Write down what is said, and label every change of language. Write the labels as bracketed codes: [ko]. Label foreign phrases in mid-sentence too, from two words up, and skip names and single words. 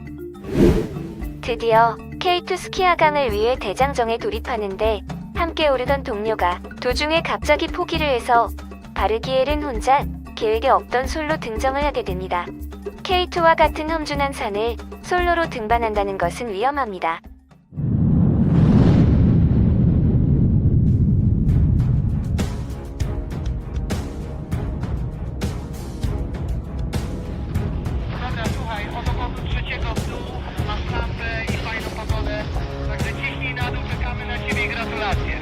[ko] 드디어 K2 스키 하강을 위해 대장정에 돌입하는데 함께 오르던 동료가 도중에 갑자기 포기를 해서 바르기엘은 혼자 계획에 없던 솔로 등정을 하게 됩니다. K2와 같은 험준한 산을 솔로로 등반한다는 것은 위험합니다. [pl] Dobra, słuchaj, od obozu trzeciego w dół, masz lampę i fajną pogodę, także ciśnij na dół, czekamy na ciebie i gratulacje.